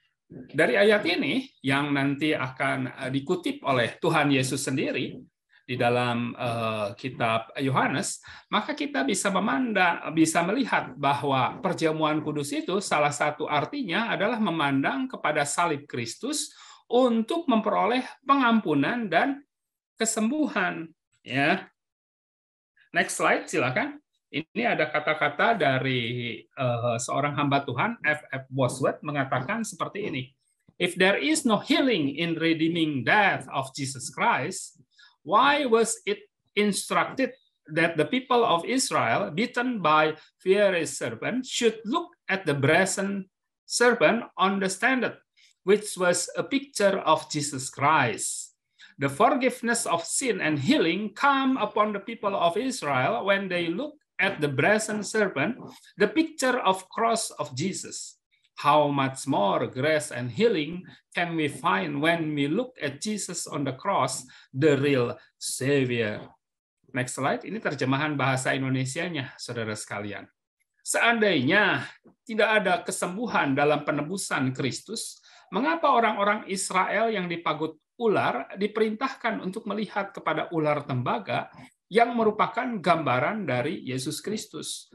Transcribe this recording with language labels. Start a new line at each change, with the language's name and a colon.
Indonesian: Dari ayat ini yang nanti akan dikutip oleh Tuhan Yesus sendiri di dalam kitab Yohanes, maka kita bisa melihat bahwa perjamuan kudus itu salah satu artinya adalah memandang kepada salib Kristus untuk memperoleh pengampunan dan kesembuhan. Ya,
English: next slide
Indonesian: silakan. Ini ada kata-kata dari seorang hamba Tuhan, F.F. Bosworth, mengatakan seperti ini.
English: "If there is no healing in redeeming death of Jesus Christ, why was it instructed that the people of Israel, beaten by fiery serpent, should look at the brazen serpent on the standard, which was a picture of Jesus Christ? The forgiveness of sin and healing come upon the people of Israel when they look at the brazen serpent, the picture of cross of Jesus. How much more grace and healing can we find when we look at Jesus on the cross, the real Savior?" Next slide.
Indonesian: Ini terjemahan bahasa Indonesianya, saudara sekalian. Seandainya tidak ada kesembuhan dalam penebusan Kristus, mengapa orang-orang Israel yang dipagut ular diperintahkan untuk melihat kepada ular tembaga yang merupakan gambaran dari Yesus Kristus?